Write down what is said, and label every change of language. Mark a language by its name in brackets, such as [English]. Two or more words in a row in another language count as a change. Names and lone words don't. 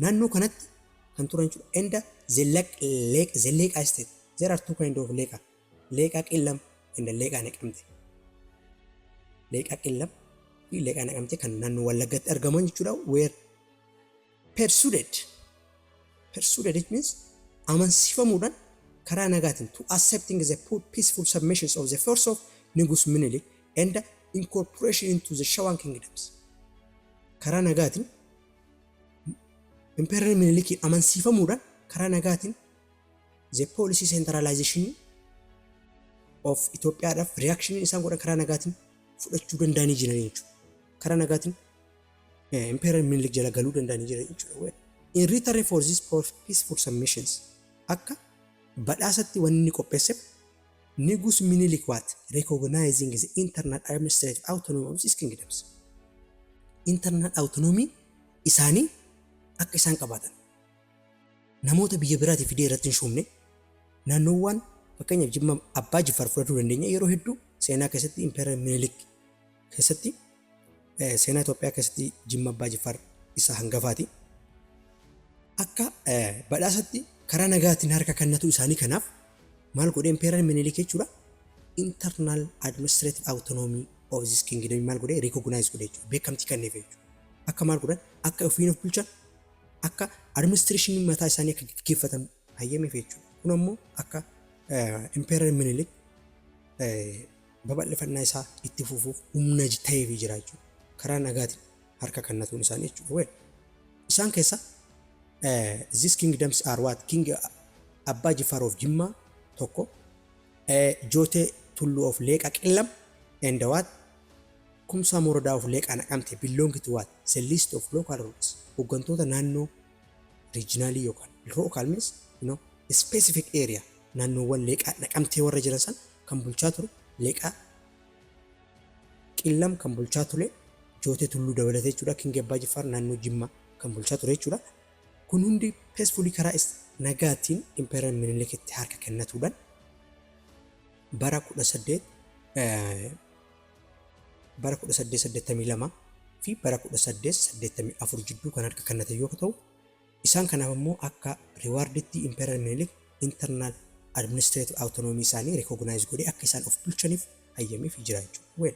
[Oromo] Naannoo kanatti kan turan jechuudha. [English] And the lake estate, there are two kind of leeqa. [Oromo] Leeqa qillam and leeqa naqamte. Leeqa qillam fi leeqa naqamte kan naannoo Wallaggaatti argaman jechuudha. [English] Where persuaded it means [Oromo] amansiifamuudhaan karaa nagaatiin [English] to accepting the peaceful submissions of the force of Nigus Menelik and the incorporation into the Shawan kingdoms. [Oromo] Karaa nagaatiin Emperor Menelik amansiifamuudhaan karaa nagaatiin [English] the policy centralization of [Oromo] Ethiopiaadhaaf reaction isaan godhan karaa nagaatiin fudhachuu danda'anii jiran jechuudha. Karaa nagaatiin Emperor Menelik jala galuu danda'anii jiran jechuudha. [English] In return for these peaceful submissions, [Oromo] akka badhaasatti wanni qopheesse [English] Nigus Menelik what recognizing the internal administrative autonomy of these kingdoms. Internal autonomy [Oromo] isaanii akka isaan qabaatan. Namoota biyya biraatii fidee irratti hin shuumne naannoowwan fakkeenyaaf Jimma Abbaa Jifaar fudhachuu dandeenya yeroo hedduu seenaa keessatti Emperor Menelik keessatti seenaa Itoophiyaa keessatti Jimma Abbaa Jifaar isa hangafaati. Akka badhaasatti karaa nagaatiin harka kennatu isaanii kanaaf maal godhe Emperor Menelik jechuudha [English] internal administrative autonomy of this kingdom [Oromo] maal godhe recognize godhe jechuudha beekamtii kenneef jechuudha. Akka maal godhan akka ofiin of bulchan akka administration mataa isaanii akka gaggeeffatan hayyameef jechuudha. Kun ammoo akka Emperor Menelik babal'ifannaa isaa itti fufuuf humna ta'eef jira jechuudha. Karaa nagaatiin harka kennatuun isaanii jechuudha. Isaan keessa [English] these kingdoms are what King Abbaa Jifaar of Jimma [Oromo] tokko Jootee Tulluu [English] of Leeqa Qillam and what Kumsaa Morodaa of Leeqa Naqamte belong to what the list of local rulers [Oromo] hooggantoota naannoo regionally yookaan [English] local means a specific area [Oromo] naannoowwan Leeqa Naqamtee warra jiran san kan bulchaa ture Leeqa Qillam kan bulchaa ture Jootee Tulluu dabalatee jechuudha. King Abbaa Jifaar naannoo Jimma kan bulchaa ture jechuudha. Kun hundi peacefully karaa nagaatiin Emperor Menelik itti harka kennatuudhaan bara 1882 fi bara 1884 jidduu kan harka kennate yoo ta'u isaan kanaaf immoo akka rewarditti Emperor Menelik [English] internal administrative autonomy [Oromo] isaanii recognize godhe akka isaan of bulchaniif hayyameef jira jechuudha.